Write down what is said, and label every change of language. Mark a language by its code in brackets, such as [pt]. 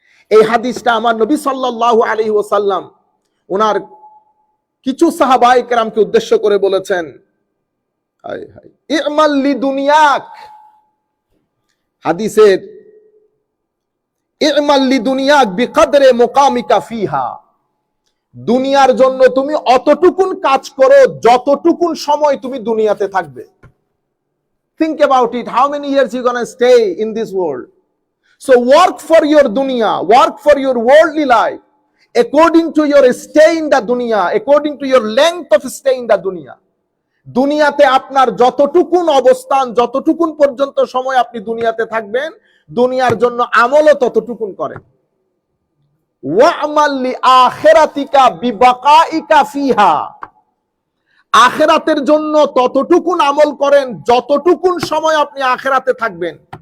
[bn] এই হাদিসটা আমার নবী সাল্লাল্লাহু আলাইহি ওয়াসাল্লাম ওনার কিছু সাহাবায়ে কেরামকে উদ্দেশ্য করে বলেছেন, হায় হায় ইমাল লি দুনিয়াক, হাদিসের [ar] ইমাল লি দুনিয়াক বিকদরে মুকামিকা ফিহা, [bn] দুনিয়ার জন্য তুমি অতটুকুন কাজ করো যতটুকুন সময় তুমি দুনিয়াতে থাকবে। [en] Think about it, how many years you gonna stay in this world? So work for your dunya, work for your worldly life according to your stay in the dunya, according to your length of stay in the dunya. [bn] দুনিয়াতে আপনার যতটুকুন অবস্থান, যতটুকুন পর্যন্ত সময় আপনি দুনিয়াতে থাকবেন, দুনিয়ার জন্য আমলও ততটুকুন করেন। [ar] ওয়া'মাল লি আখিরাতিকা বিবাকাইকা ফিহা, [bn] আখিরাতের জন্য ততটুকুন আমল করেন যতটুকুন সময় আপনি আখিরাতে থাকবেন।